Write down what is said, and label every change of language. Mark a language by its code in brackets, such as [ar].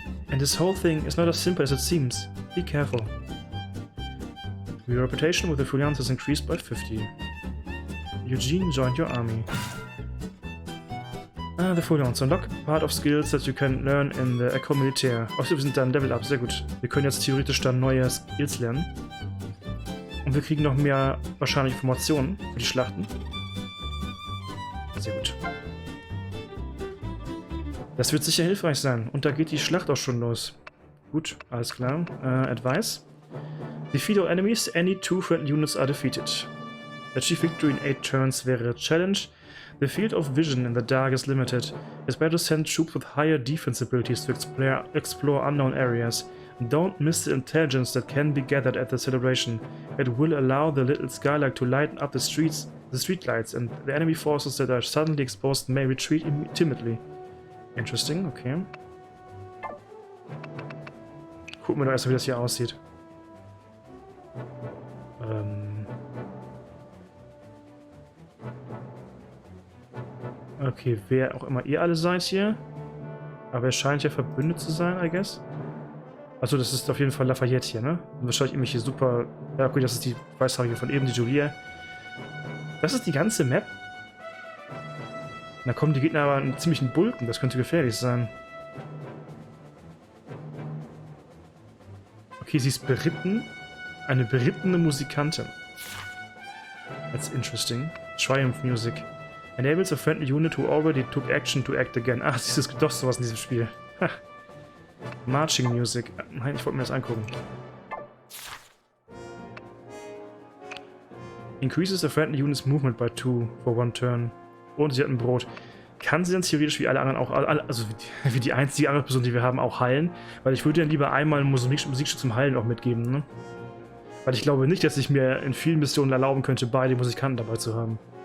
[en] And this whole thing is not as simple as it seems. Be careful. Your reputation with the Feuillants has increased by 50. Eugene joined your army. The Feuillants. Unlock part of skills that you can learn in the École Militaire. [de] Außerdem sind dann Level Up, sehr gut. Wir können jetzt theoretisch dann neue Skills lernen. Und wir kriegen noch mehr wahrscheinlich Informationen für die Schlachten. Sehr gut. Das wird sicher hilfreich sein. Und da geht die Schlacht auch schon los. Gut, alles klar. Advice. [en] Defeat all enemies, any 2 friendly units are defeated. Achieve victory in 8 turns [de] wäre Challenge. [en] The field of vision in the dark is limited. It's better to send troops with higher defense abilities to explore unknown areas. Don't miss the intelligence that can be gathered at the celebration. It will allow the little Skylark to lighten up the street lights, and the enemy forces that are suddenly exposed may retreat timidly. Interesting, okay. [de] Gucken wir doch erstmal, wie das hier aussieht. Okay, wer auch immer ihr alle seid hier. Aber er scheint ja verbündet zu sein, [en] I guess. [de] Achso, das ist auf jeden Fall Lafayette hier, ne? Und wahrscheinlich irgendwelche super... Ja, gut, das ist die Weißhaarige von eben, die Julia. Das ist die ganze Map? Da kommen die Gegner aber in ziemlichen Bulken. Das könnte gefährlich sein. Okay, sie ist beritten. Eine berittene Musikantin. [en] That's interesting. [de] Triumph Music. [en] Enables a friendly unit who already took action to act again. [de] Ach, es gibt doch sowas in diesem Spiel. Ha. Marching Music. Nein, ich wollte mir das angucken. [en] Increases a friendly unit's movement by 2 for 1 turn. [de] Und sie hat ein Brot. Kann sie dann theoretisch wie alle anderen auch, also wie die einzige andere Person, die wir haben, auch heilen? Weil ich würde ja lieber einmal ein Musikstück zum Heilen auch mitgeben, ne? Weil ich glaube nicht, dass ich mir in vielen Missionen erlauben könnte, beide Musikanten dabei zu haben.